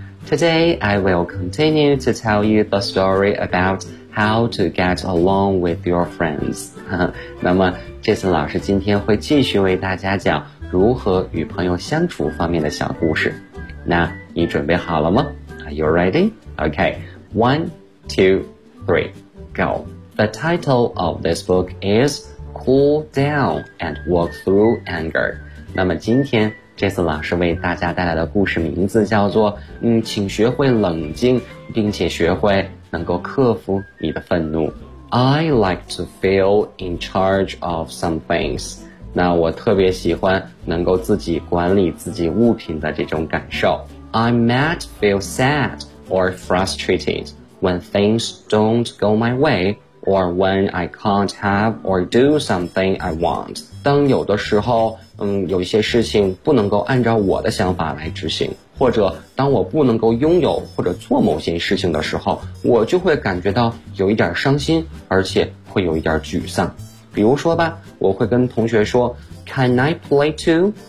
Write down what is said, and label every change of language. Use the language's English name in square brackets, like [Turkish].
[English] Today, I will continue to tell you the story about how to get along with your friends. [Chinese] 那么 Jason 老师今天会继续为大家讲如何与朋友相处方面的小故事。那你准备好了吗？ [English] Are you ready? Okay, one, two, three, go. The title of this book is Cool Down and Work Through Anger. [Chinese] 那么今天这次老师为大家带来的故事名字叫做请学会冷静，并且学会能够克服你的愤怒。 [English] I like to feel in charge of some things. [Chinese] 那我特别喜欢能够自己管理自己物品的这种感受。 [English] I might feel sad or frustrated. When things don't go my way, or when I can't have or do something I want. [Chinese] 当有的时候有一些事情不能够按照我的想法来执行，或者当我不能够拥有或者做某些事情的时候，我就会感觉到有一点伤心，而且会有一点沮丧。比如说吧，我会跟同学说 [English] Can I play too?